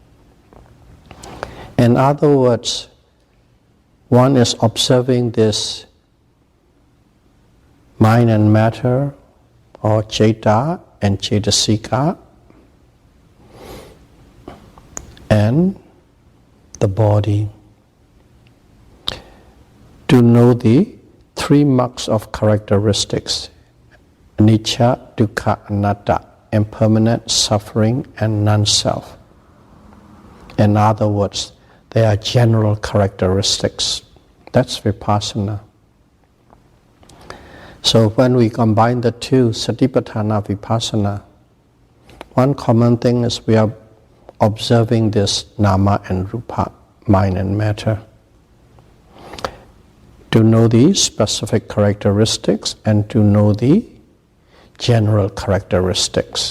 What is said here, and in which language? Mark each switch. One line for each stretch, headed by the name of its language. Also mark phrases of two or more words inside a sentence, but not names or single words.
English: In other words, one is observing this mind and matter, or ceta and cetasika, and the body. To know the three marks of characteristics:
Pali: anicca, dukkha, anatta,
English: impermanent, suffering, and non-self. In other words, they are general characteristics. That's Vipassana. So when we combine the two,
Pali: Satipatthana, Vipassana,
English: one common thing is we are observing this nama and rupa, mind and matter, to know the specific characteristics and to know the general characteristics.